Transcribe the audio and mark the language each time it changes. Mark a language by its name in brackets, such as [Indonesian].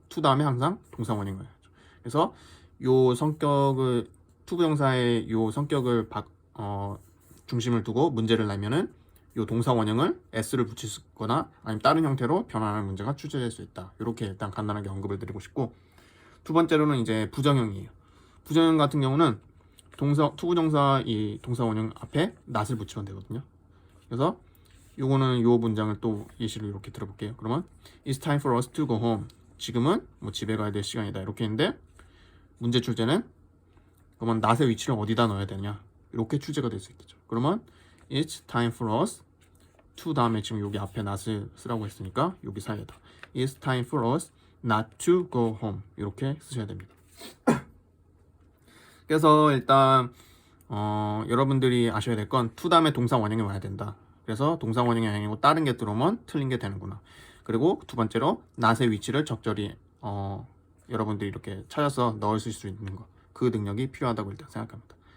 [Korean] to 다음에 항상 동사 원형을 해야죠. 그래서 요 성격을 투부정사의 요 성격을 중심을 두고 문제를 내면은 요 동사 원형을 s를 붙이거나 아니면 다른 형태로 변환하는 문제가 출제될 수 있다. 이렇게 일단 간단하게 언급을 드리고 싶고, 두 번째로는 이제 부정형이에요. 부정형 같은 경우는 투부정사 이 동사 원형 앞에 not을 붙이면 되거든요. 그래서 요거는 요 문장을 또 예시로 이렇게 들어볼게요. 그러면 [English] It's time for us to go home. [Korean] 지금은 뭐 집에 가야 될 시간이다. 이렇게 했는데 문제 출제는 그러면 not의 위치를 어디다 넣어야 되냐? 이렇게 출제가 될 수 있겠죠. 그러면 [English] It's time for us to [Korean] 다음에 지금 여기 앞에 not을 쓰라고 했으니까 여기 사이에다 [English] It's time for us not to go home [Korean] 이렇게 쓰셔야 됩니다. 그래서 일단 여러분들이 아셔야 될 건 to 다음에 동사 원형이 와야 된다. 그래서 동사 원형이 아니고 다른 게 들어오면 틀린 게 되는구나. 그리고 두 번째로 not의 위치를 적절히 여러분들이 이렇게 찾아서 넣을 수 있는 거, 그 능력이 필요하다고 일단 생각합니다.